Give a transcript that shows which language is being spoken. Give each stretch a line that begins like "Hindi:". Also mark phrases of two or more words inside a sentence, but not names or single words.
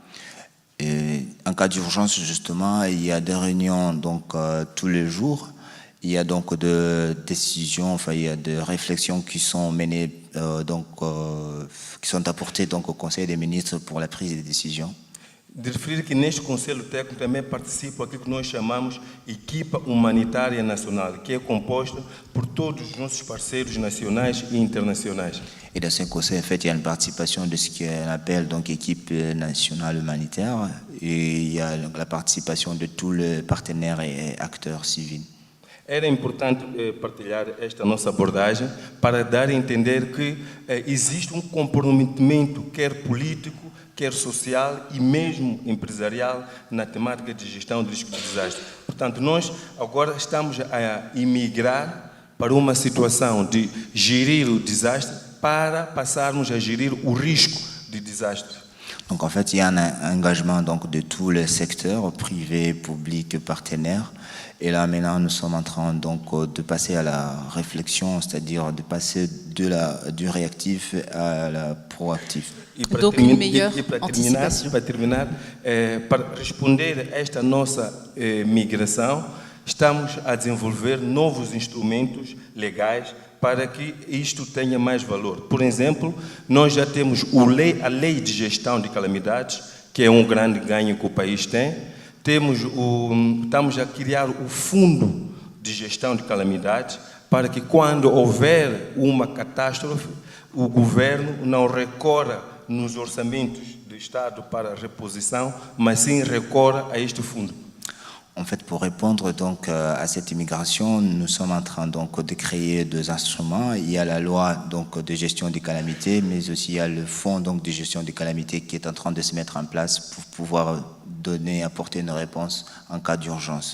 French: Et en cas d'urgence, justement, il y a des réunions donc tous les jours. Il y a donc des décisions, enfin il y a des réflexions qui sont menées qui sont apportées donc au Conseil des ministres pour la prise de décisions.
Portuguese: De referir que neste Conselho Técnico também participa aquilo que nós chamamos Equipa Humanitária Nacional, que é composta por todos os nossos parceiros nacionais e internacionais.
French: Et dans ce conseil, en fait, il y a une participation de ce qu'on appelle donc équipe nationale humanitaire, et il y a la participation de tous les partenaires et acteurs civils.
Portuguese: Era importante partilhar esta nossa abordagem para dar a entender que existe comprometimento, quer político, quer social e mesmo empresarial, na temática de gestão de risco de desastre. Portanto, nós agora estamos a emigrar para uma situação de gerir o desastre para passarmos a gerir o risco de desastre.
French: Donc en fait, il y a un engagement donc, de tous les secteurs, privés, publics, partenaires. Et là, maintenant, nous sommes en train donc, de passer à la réflexion, c'est-à-dire de passer du réactif à la proactif. Donc une meilleure anticipation.
Portuguese: Para terminar, para responder a esta nossa migração, estamos a desenvolver novos instrumentos legais para que isto tenha mais valor. Por exemplo, nós já temos a lei de gestão de calamidades, que é grande ganho que o país tem. Estamos a criar o fundo de gestão de calamidades para que quando houver uma catástrofe, o governo não recorra nos orçamentos do Estado para a reposição, mas sim recorra a este fundo.
French: En fait, pour répondre donc à cette immigration, nous sommes en train donc de créer 2 instruments. Il y a la loi donc de gestion des calamités, mais aussi il y a le fonds donc de gestion des calamités qui est en train de se mettre en place pour pouvoir apporter une réponse en cas d'urgence.